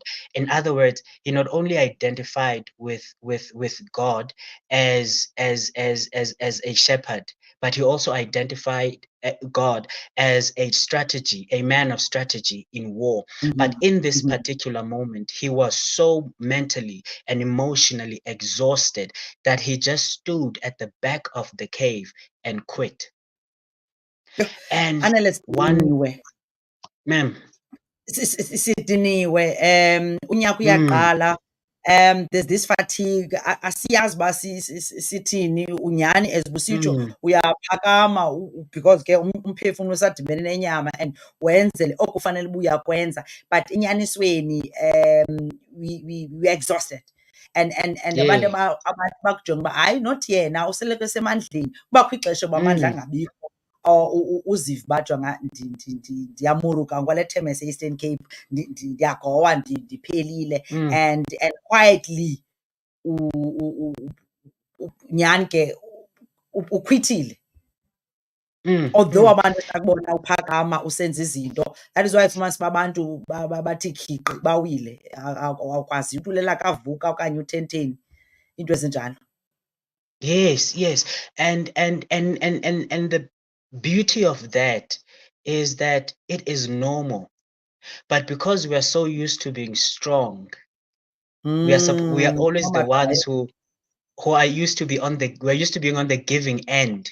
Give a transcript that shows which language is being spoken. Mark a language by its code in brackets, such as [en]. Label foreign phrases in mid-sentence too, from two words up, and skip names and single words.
[en] In other words, he not only identified with God as a shepherd, but he also identified God as a man of strategy in war. But in this particular moment, he was so mentally and emotionally exhausted that he just stood at the back of the cave and quit. And Anele, one, [xh] sidiniwe. [en] ma'am, [xh] Sidiniwe. Unyaka uyaqala. [en] There's this fatigue. [xh] Asiyazi uba sithini unyani as busitsho uyaphakama because ke umphefumlo usadibene nenyama and wenzele oku ufanele uba uyakwenza, but enyanisweni [en] we exhausted. [xh] And abantu [en] yeah, [xh] abantu bakujonga uba hayi not yena useleke esemandleni. Kubakho ixesha uba amandla angabikho or uzive uba jonga ndiyamuruka ngokwale term ese-Eastern Cape, ndiyagowa ndiphelile, [en] and quietly [xh] nyhani ke ukhwithile. Although abantu besakubona uphakama usenza izinto, [en] that is why [xh] ufumanisa uba abantu bathi khiqi bawile, awukwazi utulela kavuka okanye utheni, iinto ezinjalo. [en] yes. And the beauty of that is that it is normal. But because we are so used to being strong, we are always the ones who are used to we're used to being on the giving end.